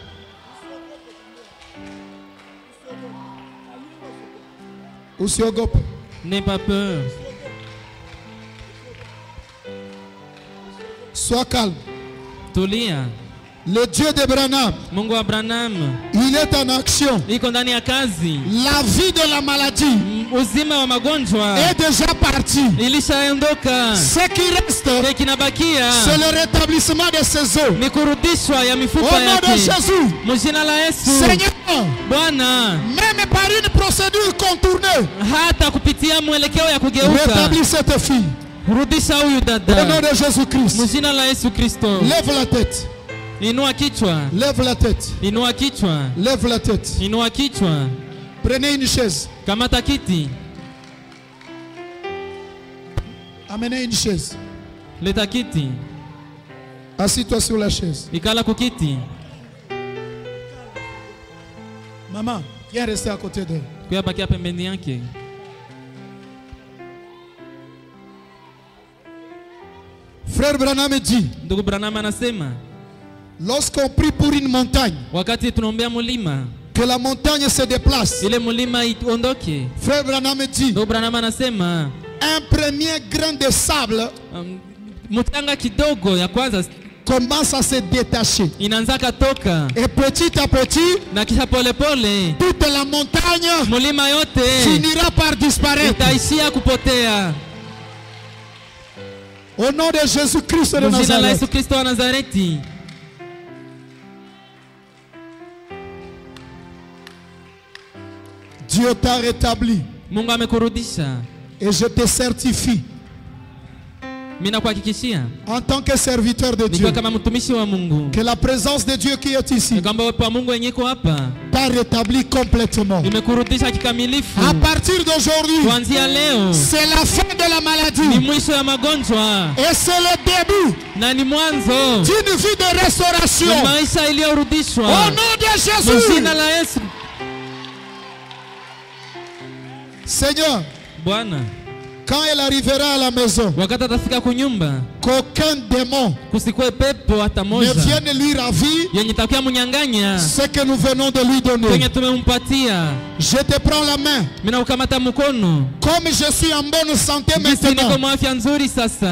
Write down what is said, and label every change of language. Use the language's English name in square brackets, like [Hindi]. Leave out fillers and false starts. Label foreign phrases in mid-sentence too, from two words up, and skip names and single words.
[Swahili] Usiogope. [French] N'aie pas peur. Sois calme. [Swahili] Tulia. [French] Le Dieu de Branham, [Swahili] Mungu wa Branham [French] il est en action. [Swahili] iko ndani ya kazi. [French] La vie de la maladie [Swahili] Uzima wa magonjwa [French] est déjà partie. [Swahili] ilishaondoka. [French] Ce qui reste, [Swahili] Kinabakia [French] c'est le rétablissement de ses os. [Swahili] ni kurudishwa ya [French] Au [Swahili] mifupa [French] nom de [Swahili] yake. [French] Jésus, [Swahili] Mjina la Yesu. [French] Seigneur, [Swahili] Bwana, [French] même par une procédure contournée, [Swahili] hata kupitia mwelekeo ya kugeuka, [French] rétablis cette fille. [Swahili] rudisha huyu [French] Au nom [Swahili] dada. [French] de Jésus-Christ, [Swahili] Mjina la Yesu Kristo. [French] lève la tête. [Swahili] Inua kichwa. [French] Lève la tête. [Swahili] Inua kichwa. [French] Lève la tête. [Swahili] Inua kichwa. [French] Prenez une chaise. [Swahili] Kamata kiti. [French] Amenez une chaise. [Swahili] Leta kiti. [French] Assis-toi sur la chaise. [Swahili] Ikala kukiti. [French] Maman, viens rester à côté d'elle. [Swahili] Kuya bakia pembeni yake. [French] Frère Branham dit, [Swahili] Ndugu Branham anasema, [French] lorsqu'on prie pour une montagne, [Swahili] wakati tunaombea mulima, [French] que la montagne se déplace. [Swahili] ile mulima iondoke. [French] Frère Branham dit, [Swahili] Ndugu Branham anasema, [French] un premier grain de sable [Swahili] mutanga kidogo ya kwanza [French] commence à se détacher. [Swahili] inaanza toka. [French] Et petit à petit, [Swahili] Na kisha pole pole, [French] toute la montagne [Swahili] mulima yote [French] finira par disparaître. [Swahili] itaishia kupotea. [French] Au nom de Jésus-Christ de [Swahili] Mjina la [French] Nazareth. [Swahili] Yesu Kristo wa Nazareti. [French] Dieu t'a rétabli. [Swahili] Mungu amekurudisha. [French] Et je te certifie, [Swahili] Mimi nakuhakikishia [French] en tant que serviteur de Dieu, [Swahili] nikiwa kama mtumishi wa Mungu, [French] que la présence de Dieu qui est ici [Swahili] kwamba uwepo wa Mungu wenye iko hapa [French] t'a rétabli complètement. [Swahili] imekurudisha kikamilifu. [French] À partir d'aujourd'hui, [Swahili] Kuanzia leo [French] c'est la fin de la [Swahili] ni [French] maladie. [Swahili] mwisho ya magonjwa [French] Et c'est le début [Swahili] na ni mwanzo [French] d'une vie de restauration. [Swahili] ya maisha iliyorudishwa. [French] Au nom de Jésus. [Swahili] Mjina la Yesu. [French] Seigneur, [Swahili] Bwana, [French] quand elle arrivera à la maison, [Swahili] wakati atafika kunyumba, [French] qu'aucun démon [Swahili] kusikwe pepo hata [French] ne [Swahili] moja [French] vienne lui ravir [Swahili] yenye takia munyang'anya [French] ce que nous venons de lui donner. [Swahili] kwenye tumempatia. [French] Je te prends la main. [Swahili] Mimi naukamata mkono. [French] Comme je suis en bonne santé [Swahili] Jinsi niko [French] maintenant, [Swahili] mwa afya nzuri sasa,